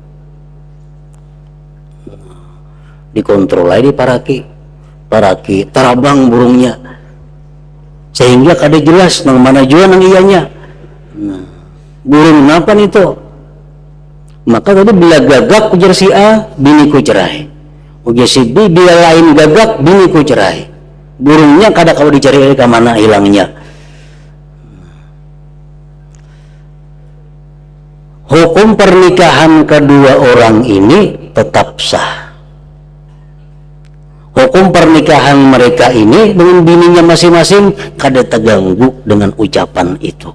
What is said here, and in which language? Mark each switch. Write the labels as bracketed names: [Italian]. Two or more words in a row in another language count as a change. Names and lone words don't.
[Banjar] Dikontrol aja di paraki tarabang burungnya, sehingga kada jelas nang mana juga nang iyanya. Nah, burung apa itu? Maka tadi bila gagak ujar si A, biniku cerai. Ujar si B, bila lain gagak, biniku cerai. Burungnya kada kau dicari ke mana hilangnya. [Indonesian] Hukum pernikahan kedua orang ini tetap sah. [Banjar] Hukum pernikahan mereka ini dengan bininya masing-masing kada terganggu dengan ucapan itu.